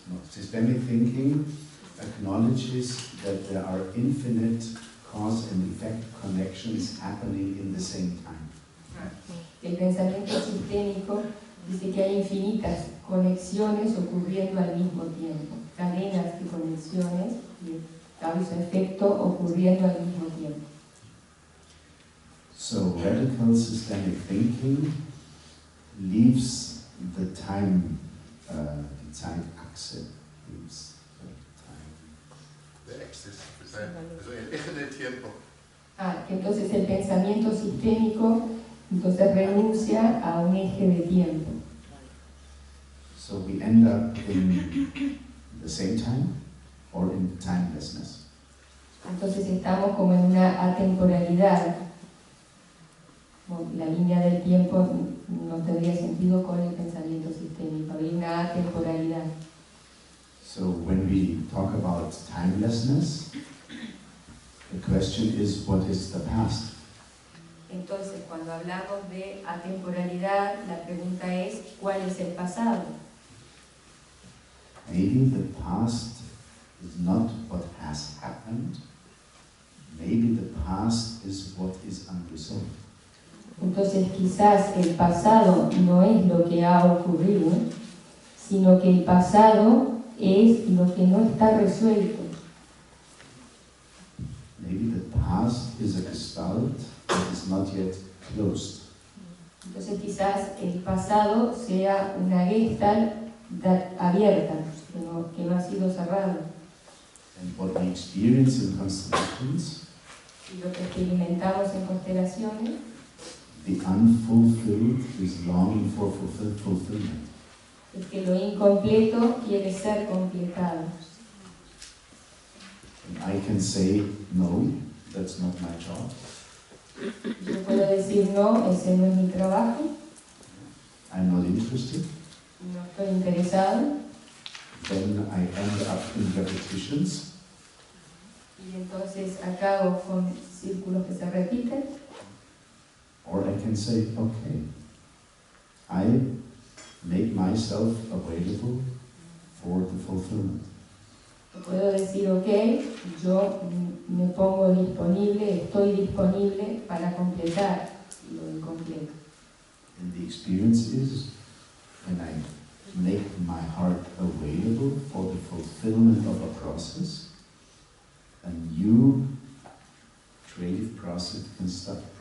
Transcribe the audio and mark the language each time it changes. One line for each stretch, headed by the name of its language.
English: Systemic thinking acknowledges that there are infinite cause and effect connections happening in the same time.
Spanish: El pensamiento sistémico dice que hay infinitas conexiones ocurriendo al mismo tiempo, cadenas de conexiones de causa-efecto ocurriendo al mismo tiempo.
English: So radical systemic thinking leaves the time,
German: die Zeitachse,
English: leaves the time. The axis, also
Spanish: el eje del tiempo. Entonces el pensamiento sistémico entonces renuncia a un eje de tiempo.
English: So we end up in the same time or in timelessness.
Spanish: Entonces estamos como en una atemporalidad. La línea del tiempo no tendría sentido con el pensamiento sistémico, habría una atemporalidad.
English: So when we talk about timelessness, the question is, what is the past?
Spanish: Entonces, cuando hablamos de atemporalidad, la pregunta es, ¿cuál es el pasado?
English: Maybe the past is not what has happened. Maybe the past is what is unresolved.
Spanish: Entonces, quizás el pasado no es lo que ha ocurrido, sino que el pasado es lo que no está resuelto.
English: Maybe the past is a gestalt that is not yet closed.
Spanish: Entonces, quizás el pasado sea una gestalt abierta, que no ha sido cerrada.
English: And what we experience in constellations,
Spanish: Y lo que experimentamos en constelaciones,
English: the unfulfilled is longing for fulfillment.
Spanish: es que lo incompleto quiere ser completado.
English: And I can say, no, that's not my job.
Spanish: Yo puedo decir, no, ese no es mi trabajo,
English: I'm not interested.
Spanish: no estoy interesado,
English: Then I end up in repetitions.
Spanish: y entonces acabo con círculos que se repiten,
English: Or I can say, okay, I make myself available for the fulfillment.
Spanish: Puedo decir, ok, yo me pongo disponible, estoy disponible para completar lo incompleto.
English: And the experience is when I make my heart available for the fulfillment of a process, a new creative process can start.